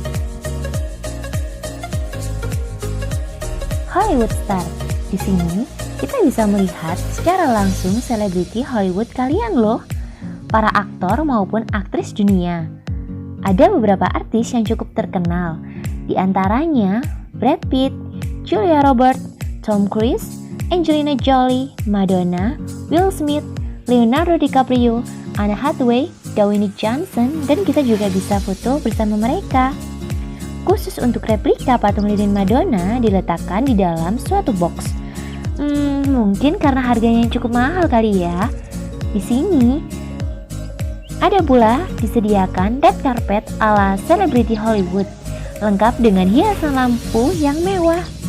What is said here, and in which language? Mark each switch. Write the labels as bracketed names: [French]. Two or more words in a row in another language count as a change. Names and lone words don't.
[Indonesian] Hollywood Star. Di sini kita bisa melihat secara langsung selebriti Hollywood kalian loh, para aktor maupun aktris dunia. Ada beberapa artis yang cukup terkenal, di antaranya Brad Pitt, Julia Roberts, Tom Cruise, Angelina Jolie, Madonna, Will Smith, Leonardo DiCaprio, Anne Hathaway, Dwayne Johnson, dan kita juga bisa foto bersama mereka. Khusus untuk replika patung lilin Madonna diletakkan di dalam suatu box. Mungkin karena harganya cukup mahal kali ya. Di sini ada pula disediakan [English] red carpet [Indonesian] ala selebriti Hollywood, lengkap dengan hiasan lampu yang mewah.